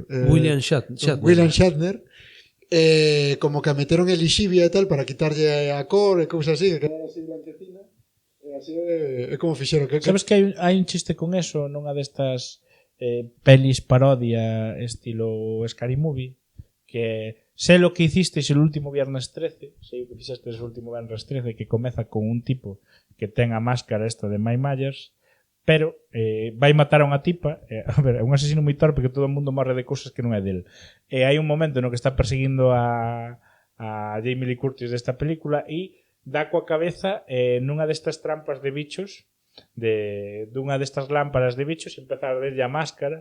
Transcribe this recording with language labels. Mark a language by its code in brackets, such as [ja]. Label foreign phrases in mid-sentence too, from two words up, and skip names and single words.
[gl] William Shatner. William Shatner. Como que a meteron elixivia e tal para quitarlle a cor e cousas así, que quedara así blanquecina. Así é como fixeron Sabes que hai un chiste con eso nunha destas pelis parodia estilo Scary Movie, que sé lo que hicisteis el último viernes 13, sei o que fixestes el último viernes 13, que comeza con un tipo que ten a máscara esta de Mike Myers, pero vai matar a unha tipa, a ver, é un asesino moi torpe que todo o mundo morre de cousas que non é del. E hai un momento no que está perseguindo a Jamie Lee Curtis desta película e dá coa cabeza nunha destas trampas de bichos, dunha destas lámparas de bichos, e empeza a arderlle a máscara.